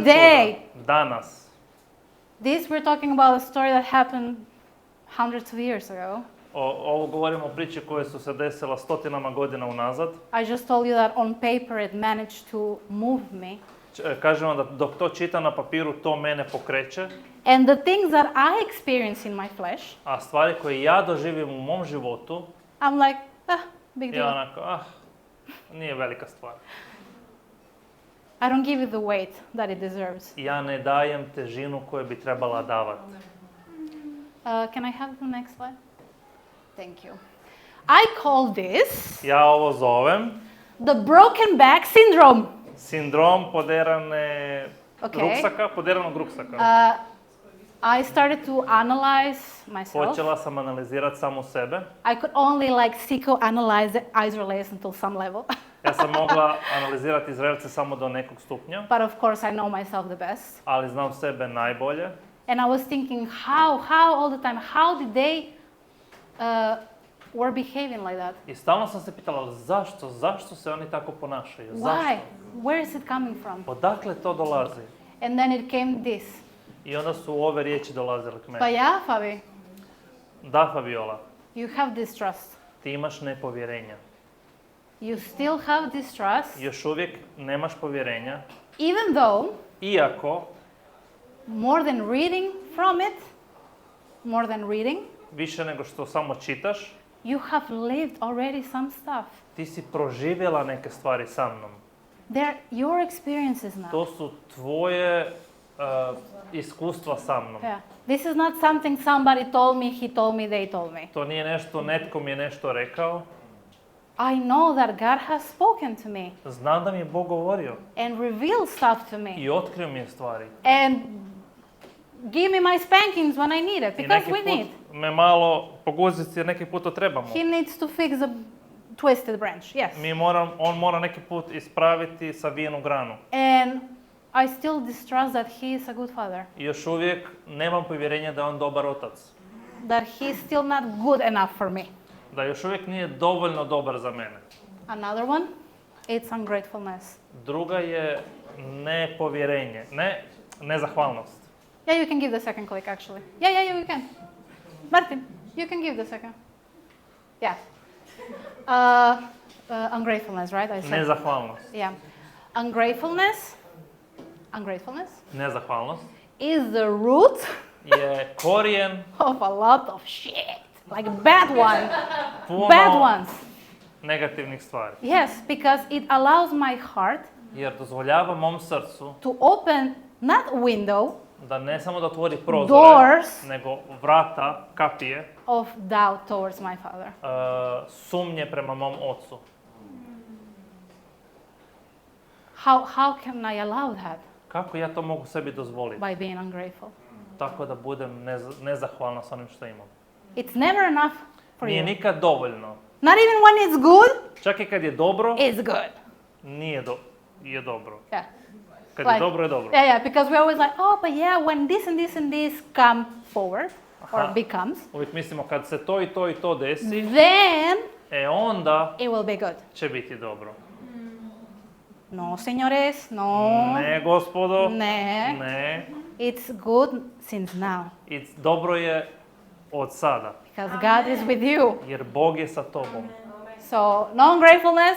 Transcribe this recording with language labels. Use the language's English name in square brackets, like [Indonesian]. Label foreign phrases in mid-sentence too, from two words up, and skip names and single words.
[English] Today. [Croatian] čuda, danas. [English] This we're talking about a story that happened hundreds of years ago. [Croatian] Ovo govorimo o priči koje su se desila stotinama godina unazad. [English] I just told you that on paper it managed to move me. [Croatian] Kažem vam da dok to čitam na papiru, to mene pokreće. [English] And the things that I experience in my flesh, [Croatian] A stvari koje ja doživim u mom životu, [English] I'm like, big [Croatian] ja [English] deal. [Croatian] onako, nije velika stvar. [English] I don't give it the weight that it deserves. [Croatian] Ja ne dajem težinu koju bi trebala davati. [English] Can I have the next slide? Thank you. I call this [Croatian] Ja ovo zovem [English] the broken back syndrome. [Croatian] sindrom poderane [English] Okay. [Croatian] ruksaka, poderanog ruksaka. [English] I started to analyze myself. [Croatian] Počela sam analizirati samu sebe. [English] I could only like psychoanalyze the Israelis until some level. [Croatian] Ja sam mogla analizirati Izraelce samo do nekog stupnja, [English] But of course I know myself the best. [Croatian] ali znam sebe najbolje. [English] And I was thinking how all the time, how did they were behaving like that? [Croatian] I stalno sam se pitala zašto se oni tako ponašaju? [English] Why? [Croatian] Zašto? [English] Where is it coming from? [Croatian] Odakle to dolazi? [English] And then it came this. [Croatian] I onda su ove riječi dolazile k Pa meni. ja, Fabi, Da, Fabiola, [English] you have distrust. [Croatian] ti imaš nepovjerenja. [English] You still have distrust, [Croatian] Još uvijek nemaš povjerenja, [English] even though [Croatian] iako [English] more than reading from it, more than reading, [Croatian] više nego što samo čitaš, [English] you have lived already some stuff. [Croatian] ti si proživjela neke stvari sa mnom. [English] They're your experiences now. [Croatian] To su tvoje iskustva sa mnom. [English] Yeah. This is not something somebody told me, he told me, they told me. [Croatian] To nije nešto, netko mi je nešto rekao. [English] I know that God has spoken to me [Croatian] Znam da mi je Bog govorio [English] and revealed stuff to me [Croatian] i otkrio mi je stvari. [English] and give me my spankings when I need it, [Croatian] I [English] because [Croatian] neki [English] we need. [Croatian] put me malo poguziti jer neki put to trebamo. [English] He needs to fix the twisted branch, yes. [Croatian] On mora neki put ispraviti savijenu granu. [English] And I still distrust that he is a good father, [Croatian] I još uvijek nemam povjerenja da je on dobar otac. [English] that he is still not good enough for me. [Croatian] Da još uvijek nije dovoljno dobar za mene. [English] Another one, it's ungratefulness. [Croatian] Druga je nepovjerenje, nezahvalnost. [English] Yeah, you can give the second click actually. Yeah, you can. Martin, you can give the second. Yeah. Ungratefulness, right? I said. [Croatian] Nezahvalnost. [English] Yeah. Ungratefulness [Croatian] Nezahvalnost [English] is the root [Croatian] je korijen [English] of a lot of shit. Like bad [Croatian] puno [English] bad ones. [Croatian] negativnih stvari. [English] Yes, because it allows my heart [Croatian] Jer dozvoljava mom srcu [English] to open not a window [Croatian] da ne samo da otvori prozore, [English] Doors. [Croatian] nego vrata, kapije, [English] of doubt towards my father. [Croatian] sumnje prema mom ocu. [English] How can I allow that? [Croatian] Kako ja to mogu sebi dozvoliti? [English] By being ungrateful. [Croatian] Tako da budem nezahvalna s onim što imam. [English] It's never enough for [Croatian] Nije [English] you. [Croatian] nikad dovoljno. [English] Not even when it's good, [Croatian] Čak i kad je dobro, [English] it's good. [Croatian] je dobro. [English] Yeah. [Croatian] Kad [English] Like- [Croatian] je dobro, je dobro. [English] Yeah, because we're always like, oh, but yeah, when this and this and this come forward or Aha. becomes, [Croatian] Uvijek mislimo kad se to i to i to desi, [English] then [Croatian] onda [English] it will be good. [Croatian] će biti dobro. [Spanish] No, señores, no. [Croatian] Ne, gospodo. Ne. Ne. [English] It's good since now. [Croatian] Dobro je od sada. [English] Because God is with you. [Croatian] Jer Bog je sa tobom. [English] So, no ungratefulness,